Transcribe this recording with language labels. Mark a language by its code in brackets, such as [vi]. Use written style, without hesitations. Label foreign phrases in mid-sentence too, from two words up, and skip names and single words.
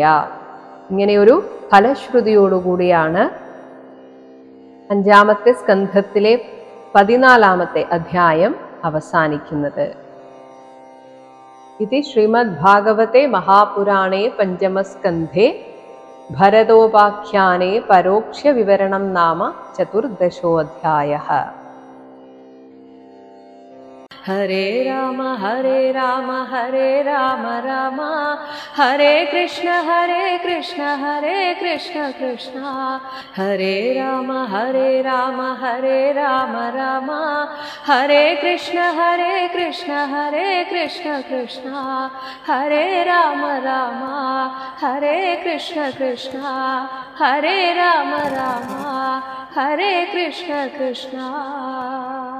[ml] ഇങ്ങനെയൊരു ഫലശ്രുതിയോടുകൂടിയാണ് 5-ാമത്തെ സ്കന്ധത്തിലെ 14-ാമത്തെ അധ്യായം അവസാനിക്കുന്നത്. [sa] ഇതി ശ്രീമദ് ഭാഗവതേ മഹാപുരാണേ പഞ്ചമസ്കന്ധേ ഭരതോപാഖ്യാനേ പരോക്ഷ വിവരണം നാമ 14-ോऽധ്യായഃ. ഹരേ രാമ ഹരേ രാമ ഹരേ രാമ രാമ ഹരേ കൃഷ്ണ ഹരേ കൃഷ്ണ ഹരേ കൃഷ്ണ കൃഷ്ണ ഹരേ രാമ ഹരേ രാമ ഹരേ രാമ രാമ ഹരേ കൃഷ്ണ ഹരേ കൃഷ്ണ ഹരേ കൃഷ്ണ കൃഷ്ണ ഹരേ രാമ രാമ ഹരേ കൃഷ്ണ കൃഷ്ണ ഹരേ രാമ രാമ ഹരേ കൃഷ്ണ കൃഷ്ണ.